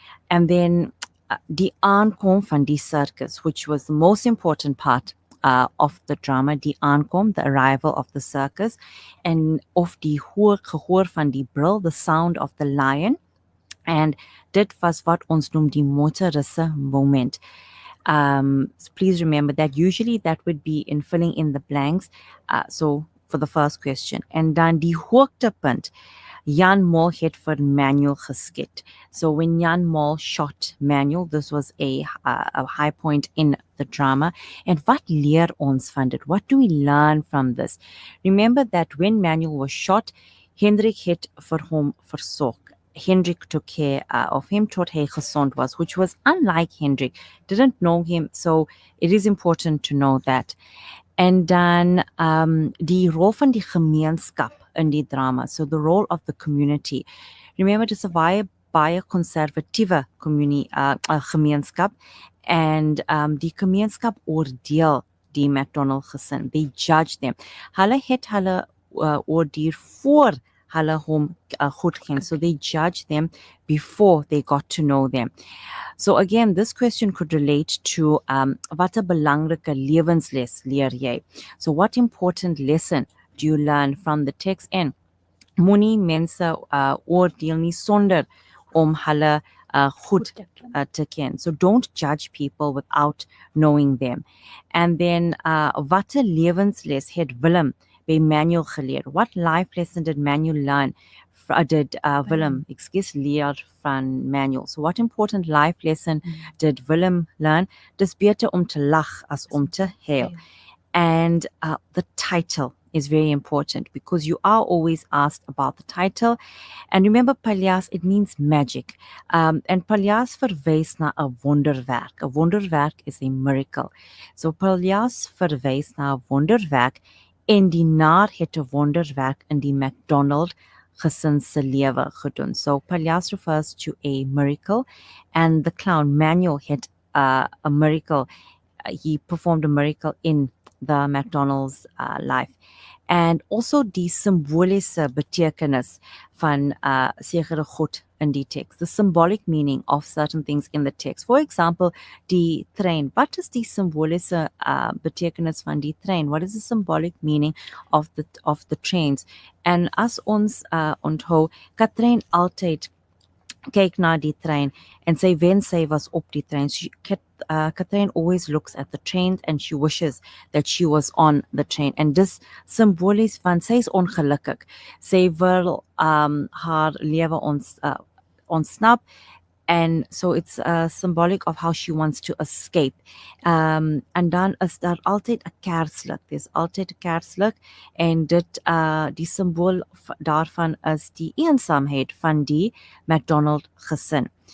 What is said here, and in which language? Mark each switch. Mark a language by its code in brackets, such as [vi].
[en] And then [af] die aankom van die circus, [en] which was the most important part of the drama, [af] die aankom, [en] the arrival of the circus, and of [af] die gehoor van die brul, [en] the sound of the lion. [af] And dit was wat ons noem die motorisse moment. [en] So please remember that usually that would be in filling in the blanks. So for the first question. [af] And dan die hoogtepunt, Jan Mol het vir Manuel geskit. [en] So when Jan Mol shot Manuel, this was a high point in the drama. And [af] wat leer ons van dit? [en] What do we learn from this? Remember that when Manuel was shot, [af] Hendrik het vir hom versorg. [en] Hendrik took care of him [af] tot hy gesond was, [en] which was unlike Hendrik. Didn't know him, so it is important to know that. [af] En dan die rol van die gemeenskap in die drama. [en] So the role of the community. [af] Remember, dis 'n baie konservatiewe gemeenskap, and die gemeenskap oordeel die McDonald gesin. [en] They judge them. [af] Hulle het hulle oordeel voor hulle hom goed ken. [en] So they judge them before they got to know them. So again, this question could relate to [af] wat 'n belangrike lewensles leer jy? [en] So what important lesson do you learn from the text? [af] En moenie mense oordeel nie sonder om hulle goed te ken. [en] So don't judge people without knowing them. And then [af] wat 'n lewensles het Willem by Manuel geleer? [en] What life lesson did Manuel learn? Did Willem, [af] leer van Manuel? [en] So what important life lesson did Willem learn? [af] Dis beter om te lag as om te huil. [en] And the title is very important because you are always asked about the title. And remember, Paljas, it means magic. [af] And Paljas verwys na 'n wonderwerk. 'n Wonderwerk [en] is a miracle. [af] So Paljas verwys na 'n wonderwerk, en die nar het 'n wonderwerk in die McDonald gesin se lewe gedoen. [en] So Paljas refers to a miracle, and the clown Manuel had a miracle. He performed a miracle in the McDonald's life. And also [af] die simboliese betekenis van sekere goed in die [en] text, the symbolic meaning of certain things in the text. For example, [af] die trein. Wat is die symboliese betekenis van die trein? [en] What is the symbolic meaning of the trains? [af] En as ons onthou, Katrein altyd kyk na die trein en sy wens sy was op die trein. [en] Katrein always looks at the train and she wishes that she was on the train. [af] En dis symbolies van sy is ongelukkig. Sy wil haar lewe ontsnap. [en] And so it's symbolic of how she wants to escape. [af] En dan is daar altyd 'n kerslig. There's altyd 'n kerslig. En dit die symbool daarvan is die eensaamheid van die McDonald gesin.